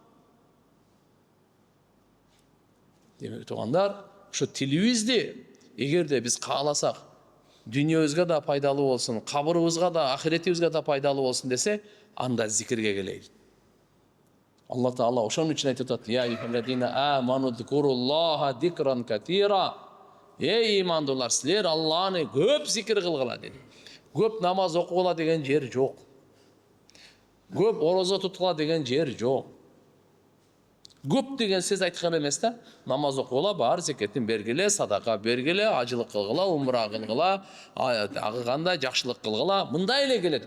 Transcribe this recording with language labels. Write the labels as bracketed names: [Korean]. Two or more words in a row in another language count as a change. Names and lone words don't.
[Kyrgyz] Демек тугандар, ошо тилибизди эгерде биз кааласак, дүйнөбүзгө да пайдалуу болсун, кабырыбызга да, ахиретибизге да пайдалуу болсун десе, анда зикирге келейик. Алла Таала ошон үчүн айтып атат: [Arabic] "يا أيها الذين آمنوا اذكروا الله ذكرا كثيرا." [Kyrgyz] Эй имандуулар, силер Алланы көп зикир кылгыла деди. Көп намаз окугула деген жер жок. Көп орозо туткула деген жер жок. Көп деген сөз айткан эмес да. Намаз окугула, бар зекетин бергиле, садака бергиле, ажылык кылгыла, умра кылгыла, агы кандай жакшылык кылгыла, мындай эле келет.